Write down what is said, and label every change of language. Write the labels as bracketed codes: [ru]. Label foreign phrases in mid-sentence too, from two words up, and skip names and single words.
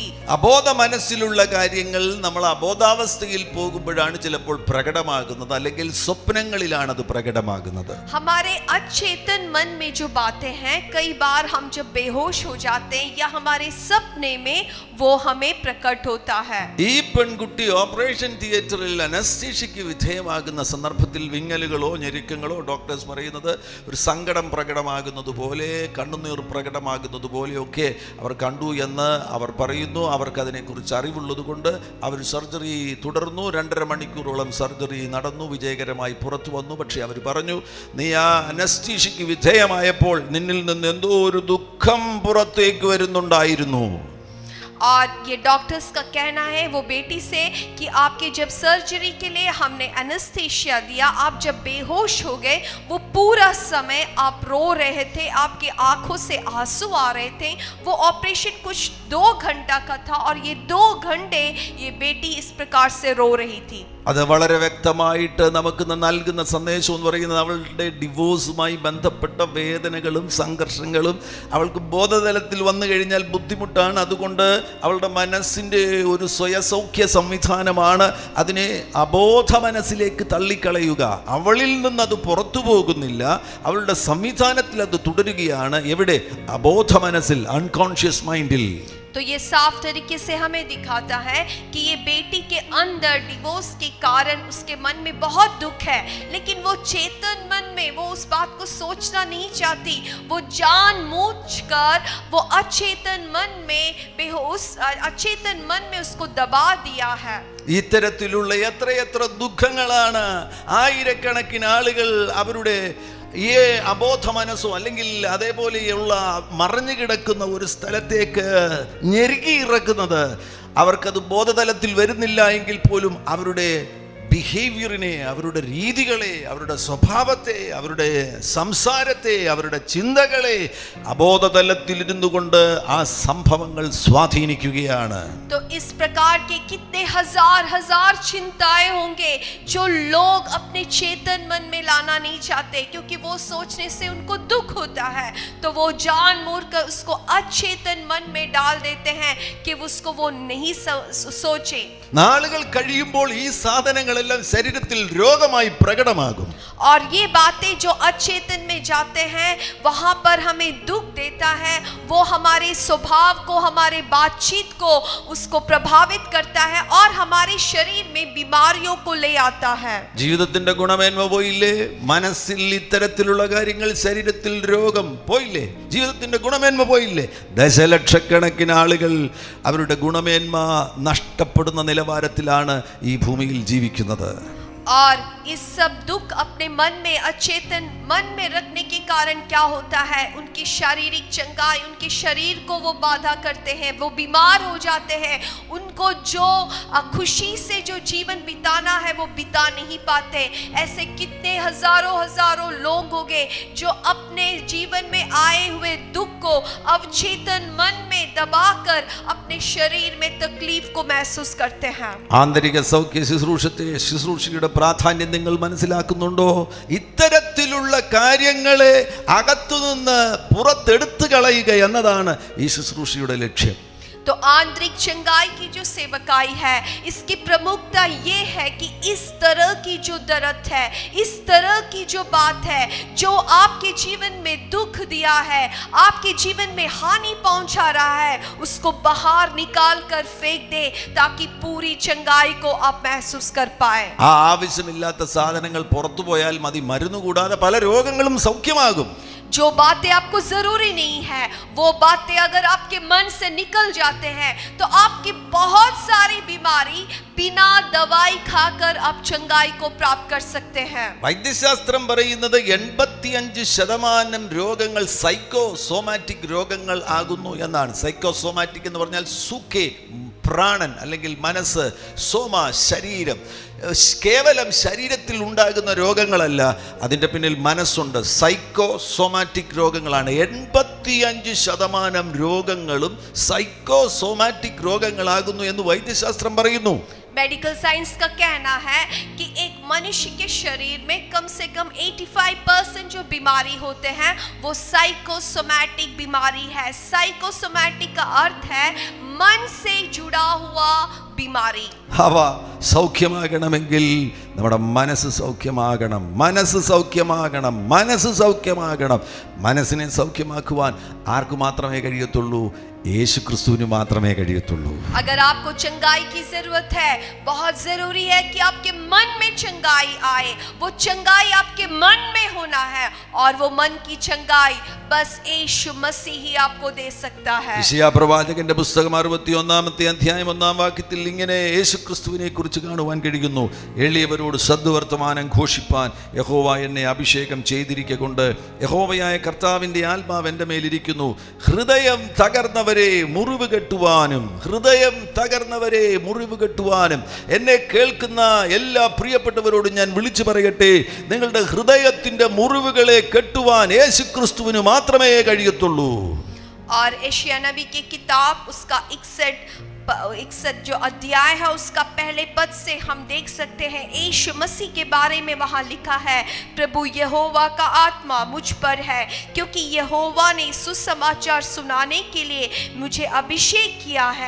[ml] അബോധ മനസ്സിലുള്ള കാര്യങ്ങൾ നമ്മൾ അബോധാവസ്ഥയിൽ പോകുമ്പോഴാണ് ചിലപ്പോൾ പ്രകടമാകുന്നത്, അല്ലെങ്കിൽ സ്വപ്നങ്ങളിലാണ് അത് പ്രകടമാകുന്നത്. [hi] हमारे अचेतन मन में जो बातें हैं, कई बार हम जब बेहोश हो जाते हैं या हमारे सपने में वो हमें प्रकट होता है. [ml] ഈ പെൺകുട്ടി ഓപ്പറേഷൻ തിയേറ്ററിൽ അനസ്തീഷ്യയ്ക്ക് വിധേയമാകുന്ന സന്ദർഭത്തിൽ വിങ്ങലുകളോ ഞെരുക്കങ്ങളോ ഡോക്ടേഴ്സ് പറയുന്നത് ഒരു സങ്കടം പ്രകടമാകുന്നത് പോലെ, കണ്ണുനീർ പ്രകടമാകുന്നത് പോലെയൊക്കെ അവർ കണ്ടു എന്ന് അവർ പറയുന്നു. അവർക്ക് അതിനെക്കുറിച്ച് അറിവുള്ളത് കൊണ്ട് അവർ സർജറി തുടർന്നു. 2.5 മണിക്കൂറോളം സർജറി നടന്നു, വിജയകരമായി പുറത്തു വന്നു. പക്ഷേ അവർ പറഞ്ഞു, നീ ആ അനസ്തീഷ്യയ്ക്ക് വിധേയമായപ്പോൾ നിന്നിൽ നിന്ന് എന്തോ ഒരു ദുഃഖം പുറത്തേക്ക് വരുന്നുണ്ടായിരുന്നു. [hi] और ये डॉक्टर्स का कहना है वो बेटी से कि आपके जब सर्जरी के लिए हमने एनेस्थीसिया दिया, आप जब बेहोश हो गए, वो पूरा समय आप रो रहे थे, आपकी आंखों से आंसू आ रहे थे. वो ऑपरेशन कुछ 2 घंटा का था और ये 2 घंटे ये बेटी इस प्रकार से रो रही थी. [ml] അത് വളരെ വ്യക്തമായിട്ട് നമുക്ക് നൽകുന്ന സന്ദേശം എന്ന് പറയുന്നത് അവളുടെ ഡിവോഴ്സുമായി ബന്ധപ്പെട്ട വേദനകളും സംഘർഷങ്ങളും അവൾക്ക് ബോധതലത്തിൽ വന്നു കഴിഞ്ഞാൽ ബുദ്ധിമുട്ടാണ്. അതുകൊണ്ട് അവളുടെ മനസ്സിൻ്റെ ഒരു സ്വയസൗഖ്യ സംവിധാനമാണ് അതിനെ അബോധ മനസ്സിലേക്ക് തള്ളിക്കളയുക. അവളിൽ നിന്ന് അത് പുറത്തു പോകുന്നില്ല, അവളുടെ സംവിധാനത്തിൽ അത് തുടരുകയാണ്. എവിടെ? അബോധ മനസ്സിൽ, [en] unconscious mind. [hi] तो ये साफ तरीके से हमें दिखाता है कि ये बेटी के अंदर डिवोर्स के कारण उसके मन में बहुत दुख है, लेकिन वो चेतन मन में वो उस बात को सोचना नहीं चाहती. वो जानबूझकर वो अचेतन मन में बेहोश, अचेतन मन में उसको दबा दिया है. [ml] ഇത്തരത്തിലുള്ള എത്രയെത്ര ദുഃഖങ്ങളാണ് ആയിരക്കണക്കിന് ആളുകൾ അവരുടെ ഈ അബോധ മനസ്സോ അല്ലെങ്കിൽ അതേപോലെയുള്ള മറഞ്ഞു കിടക്കുന്ന ഒരു സ്ഥലത്തേക്ക് ഞെരുക്കി ഇറക്കുന്നത്. അവർക്കത് ബോധതലത്തിൽ വരുന്നില്ല എങ്കിൽ പോലും അവരുടെ ബിഹേവിയറിനെ, അവരുടെ രീതികളെ, അവരുടെ സ്വഭാവത്തെ, അവരുടെ സംസാരത്തെ, അവരുടെ ചിന്തകളെ അബോധതലത്തിൽ ഇരുന്നു കൊണ്ട് ആ സംഭവങ്ങൾ സ്വാധീനിക്കുകയാണ്. [hi] तो इस प्रकार के कितने हजार चिंताएं होंगे जो लोग अपने चेतन मन में लाना नहीं चाहते, क्योंकि वो सोचने से उनको दुख होता है, तो वो जानबूझकर उसको अचेतन मन में डाल देते हैं कि उसको वो नहीं सोचे. [ml] നാളുകൾ കഴിയുമ്പോൾ ഈ സാധനങ്ങളെല്ലാം ശരീരത്തിൽ രോഗമായി പ്രകടമാകും. [hi] और ये बातें जो अचेतन में जाते हैं वहां पर हमें दुख देता है, वो हमारे स्वभाव को, हमारे बातचीत को उसको प्रभावित करता है और हमारे शरीर में बीमारियों को ले आता है. [ml] ജീവിതത്തിന്റെ ഗുണമേന്മ പോയില്ലേ? മനസ്സിൽ ഇത്തരത്തിലുള്ള കാര്യങ്ങൾ, ശരീരത്തിൽ രോഗം പോയില്ലേ? ജീവിതത്തിന്റെ ഗുണമേന്മ പോയില്ലേ? ദശലക്ഷക്കണക്കിന് ആളുകൾ അവരുടെ ഗുണമേന്മ നഷ്ടപ്പെടുന്ന നിലവാരത്തിലാണ് ഈ ഭൂമിയിൽ ജീവിക്കുന്നത്. [hi] और इस सब दुख अपने मन में, अचेतन मन में रखने के कारण क्या होता है, उनकी शारीरिक चंगाई, उनके शरीर को वो बाधा करते हैं, वो बीमार हो जाते हैं. उनको जो खुशी से जो जीवन बिताना है वो बिता नहीं पाते. ऐसे कितने हजारों लोग होंगे जो अपने जीवन में आए हुए दुख को अवचेतन मन में दबाकर अपने शरीर में तकलीफ को महसूस करते हैं. [ml] ആന്തരിക സൗഖ്യ ശുശ്രൂഷയുടെ പ്രാധാന്യം നിങ്ങൾ മനസ്സിലാക്കുന്നുണ്ടോ? ഇത്തരത്തിലുള്ള കാര്യങ്ങളെ അകത്തുനിന്ന് പുറത്തെടുത്തു കളയുക എന്നതാണ് ഈ ശുശ്രൂഷയുടെ ലക്ഷ്യം. [hi] तो आंतरिक चंगाई की जो सेवकाई है, इसकी प्रमुखता ये है कि इस तरह की जो दर्द है, इस तरह की जो बात है जो आपके जीवन में दुख दिया है, आपके जीवन में हानि पहुंचा रहा है, उसको बाहर निकाल कर फेंक दे ताकि पूरी चंगाई को आप महसूस कर पाए. [ml] ആ ആവശ്യമില്ലാത്ത സാധനങ്ങൾ പുറത്തു പോയാൽ മതി. മരുന്ന് കൂടാതെ പല രോഗങ്ങളും സൗഖ്യമാകും. [hi] जो बातें आपको जरूरी नहीं है, वो बातें अगर आपके मन से निकल जाते हैं तो आपकी बहुत सारी बीमारी बिना दवाई खाकर आप चंगाई को प्राप्त कर सकते हैं. [ml] വൈദ്യശാസ്ത്രം പറയുന്നത് 85% രോഗങ്ങൾ സൈക്കോസോമാറ്റിക് രോഗങ്ങൾ ആകുന്നു എന്നാണ്. സൈക്കോസോമാറ്റിക് എന്ന് പറഞ്ഞാൽ സുഖേ, പ്രാണൻ അല്ലെങ്കിൽ മനസ്സ്, സോമ ശരീരം. കേവലം ശരീരത്തിൽ ഉണ്ടാകുന്ന രോഗങ്ങളല്ല, അതിൻ്റെ പിന്നിൽ മനസ്സുണ്ട്. സൈക്കോസോമാറ്റിക് രോഗങ്ങളാണ്. 85% രോഗങ്ങളും സൈക്കോസോമാറ്റിക് രോഗങ്ങളാകുന്നു എന്ന് വൈദ്യശാസ്ത്രം പറയുന്നു. [en] medical science [hi] का कहना है कि एक मनुष्य के शरीर में कम से कम 85% जो बीमारी होते हैं वो साइकोसोमैटिक बीमारी है. साइकोसोमैटिक का अर्थ है मन से जुड़ा हुआ बीमारी. [ml] അവ സൗഖ്യമാകണമെങ്കിൽ നമ്മുടെ മനസ്സ് സൗഖ്യമാകണം. മനസ്സ് സൗഖ്യമാകണം. മനസ്സ് സൗഖ്യമാകണം. മനസ്സിനെ സൗഖ്യമാക്കുവാൻ ആർക്ക് മാത്രമേ കഴിയത്തുള്ളൂ? യേശു ക്രിസ്തുവിന് മാത്രമേ കഴിയത്തുള്ളൂ. [hi] अगर आपको चंगाई की जरूरत है, बहुत जरूरी है कि आपके मन में चंगाई आए. वो चंगाई आपके मन में होना है और वो मन की चंगाई बस यीशु मसीह ही आपको दे सकता है. [ml] യെശയ്യാ പ്രവാചകന്റെ പുസ്തകം 61-ാമത്തെ അധ്യായം 1-ാം വാക്യത്തിൽ ഇങ്ങനെ യേശുക്രിസ്തുവിനെ കുറിച്ച് കാണുവാൻ കഴിയുന്നു. എളിയവരോട് സദ്വർത്തമാനം ഘോഷിപ്പാൻ യഹോവ എന്നെ അഭിഷേകം ചെയ്തിരിക്കൊണ്ട് യഹോവയായ കർത്താവിൻ്റെ ആത്മാവ് എൻ്റെ മേലിരിക്കുന്നു. ഹൃദയം തകർന്നവരെ മുറിവ് കെട്ടുവാനും, ഹൃദയം തകർന്നവരെ മുറിവ് കെട്ടുവാനും. എന്നെ കേൾക്കുന്ന എല്ലാ പ്രിയപ്പെട്ടവരോടും ഞാൻ വിളിച്ചു പറയട്ടെ, നിങ്ങളുടെ ഹൃദയത്തിൻ്റെ മുറിവുകളെ കെട്ടുവാൻ യേശുക്രിസ്തുവിന് മാത്രമേ കഴിയത്തുള്ളൂ. [hi] और एशिया नबी की किताब उसका 61 जो अध्याय है उसका पहले पद से हम देख सकते हैं यीशु मसीह के बारे में वहाँ लिखा है, प्रभु यहोवा का आत्मा मुझ पर है क्योंकि यहोवा ने सुसमाचार सुनाने के लिए मुझे अभिषेक किया है.